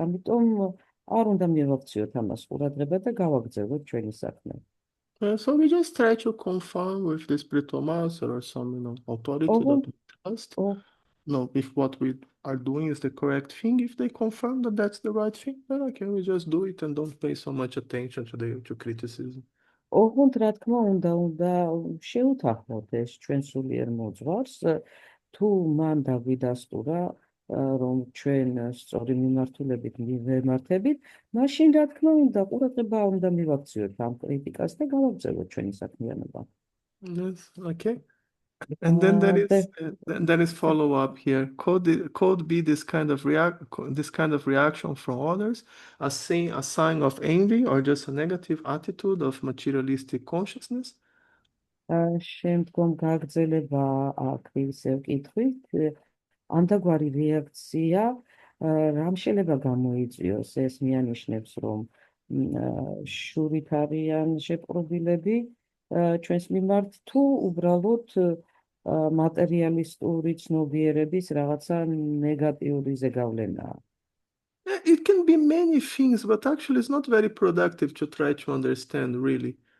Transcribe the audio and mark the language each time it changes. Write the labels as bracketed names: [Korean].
[Georgian] ამიტომ არ უნდა მივაქციოთ ამას ყურადღება და გავაგრძელოთ ჩვენი საქმე. [English] So we just try to confirm with the spiritual master or some authority [Georgian] ოღონდ [English] that we trust. ო- If what we are doing is the correct thing, if they confirm that that's the right thing, then okay, we just do it and don't pay so much attention to criticism. [Georgian] ოღონდ რა თქმა უნდა შეუთანხმოთ ეს ჩვენ სულიერ მოძღვარს, თუ მან დაგვიდასტურა, რომ ჩვენ სწორი მიმართულებით მივემართებით, მაშინ რა თქმა უნდა ყურადღება უნდა მივაქციოთ ამ კრიტიკას და გავაგრძელოთ ჩვენი საქმიანობა. [English] Yes, okay. And then there [Georgian] და [English] is follow up here. Could be this kind of reaction from others, a sign of envy or just a negative attitude of materialistic consciousness. [Georgian] შემდგომ გაგრძელება აქ ისევ კითხვით, ამდაგვარი რეაქცია რამ შეიძლება გამოიწვიოს? ეს მიანიშნებს, რომ შურით არიან შეპყრობილები ჩვენს მიმართ, თუ უბრალოდ მატერიალისტური ცნობიერების რაღაცა ნეგატიური ზეგავლენაა. [English] It can be many things, but actually it's not very productive to try to understand really.